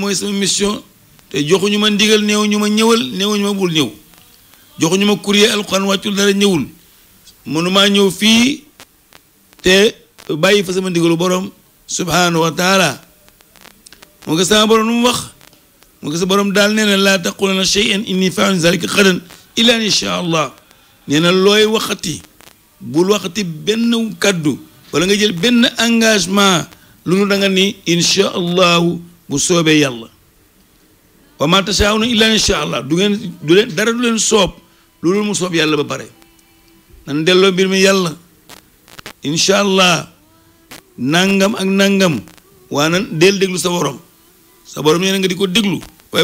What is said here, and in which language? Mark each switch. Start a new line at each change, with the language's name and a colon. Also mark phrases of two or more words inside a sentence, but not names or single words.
Wolof: mooy sama mission te joxuñu ma ndigal néew ñu ma ñëwal néewuñu ma bul ñëw joxuñu ma courrier alxuraan wàccul dara ñëwul mënumaa ñëw fii te bàyyi fa sama ndigalu borom
Arabic: سبحانه وتعالى
Wolof: moo ko sama borom nu mu wax moo ko sa borom daal nee na
Arabic: لا تقولن شيئا إني فاعل ذلك غدا إلا أن إن شاء الله
Wolof: nee na looy waxati bul waxati benn kaddu wala nga jël benn engagement lu nu da nga ni
Arabic: إن شاء الله
Wolof: bu soobee yàlla
Arabic: وما تشاءون إلا إن شاء الله
Wolof: du leen dara du leen soob loolu mu soob yàlla ba pare nan delloo mbir mi yàlla
Arabic: إن شاء الله
Wolof: nangam ak nangam waa nan del déglu sa borom nee na nga di ko déglu waaye